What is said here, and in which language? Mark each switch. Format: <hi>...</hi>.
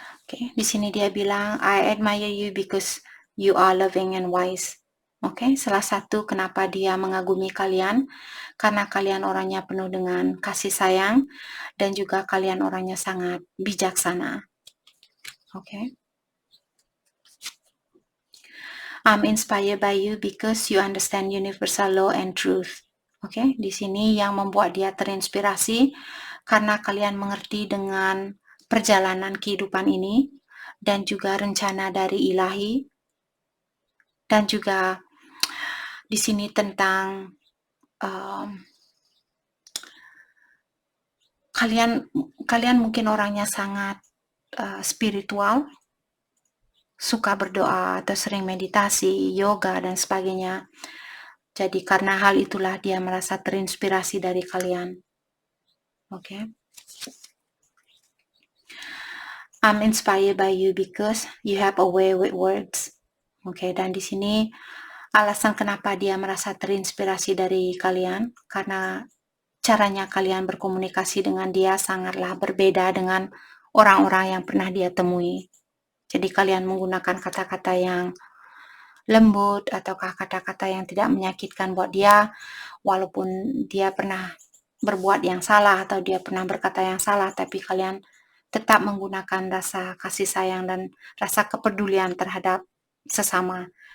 <id>Oke, di sini dia bilang,</id> <en>I admire you because you are loving and wise.</en> <id>Oke, salah satu kenapa dia mengagumi kalian, karena kalian orangnya penuh dengan kasih sayang, dan juga kalian orangnya sangat bijaksana. Oke.</id> <en>I'm inspired by you because you understand universal law and truth.</en> <id>Oke, di sini yang membuat dia terinspirasi, karena kalian mengerti dengan perjalanan kehidupan ini, dan juga rencana dari ilahi, dan juga di sini tentang kalian mungkin orangnya sangat spiritual, suka berdoa atau sering meditasi, yoga dan sebagainya. Jadi karena hal itulah dia merasa terinspirasi dari kalian. Oke.</id> <en>I'm inspired by you because you have a way with words.</en> <id>Oke, dan di sini alasan kenapa dia merasa terinspirasi dari kalian, karena caranya kalian berkomunikasi dengan dia sangatlah berbeda dengan orang-orang yang pernah dia temui. Jadi kalian menggunakan kata-kata yang lembut ataukah kata-kata yang tidak menyakitkan buat dia, walaupun dia pernah berbuat yang salah atau dia pernah berkata yang salah, tapi kalian tetap menggunakan rasa kasih sayang dan rasa kepedulian terhadap sesama.</id>